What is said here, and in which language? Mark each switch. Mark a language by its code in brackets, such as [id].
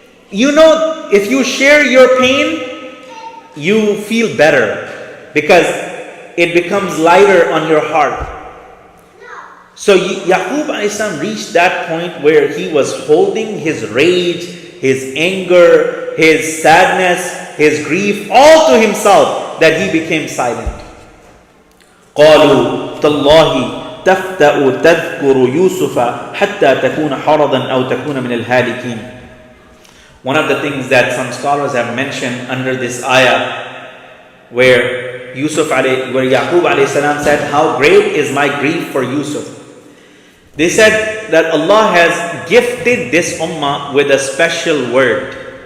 [en] You know, if you share your pain, you feel better because it becomes lighter on your heart. So Yaqoob alayhi salam reached that point where he was holding his rage, his anger, his sadness, his grief, all to himself, that he became silent. [ar] قالوا تالله تفتأ تذكر يوسف حتى تكون حرضا أو تكون من الهالكين. [en] One of the things that some scholars have mentioned under this ayah, where Yaqoob alayhi salam said, how great is my grief for Yusuf. They said that Allah has gifted this ummah with a special word.